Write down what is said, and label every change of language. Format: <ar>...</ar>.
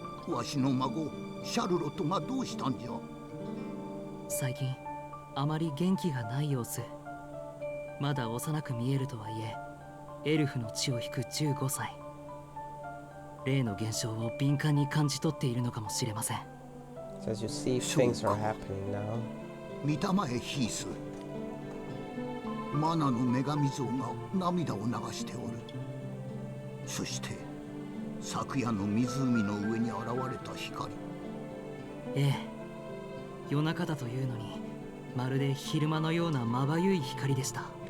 <ja>わしの孫、シャルロットがどうしたんじゃ？最近、あまり元気がない様子。まだ幼く見えるとはいえ、エルフの血を引く15歳。霊の現象を敏感に感じ取っているのかもしれません。</ja> <en>As you see, things are happening now.</en> <ja>見たまえ、ヒース。マナの女神像が涙を流しておる。そして昨夜の湖の上に現れた光。ええ、夜中だというのにまるで昼間のようなまばゆい光でした。</ja>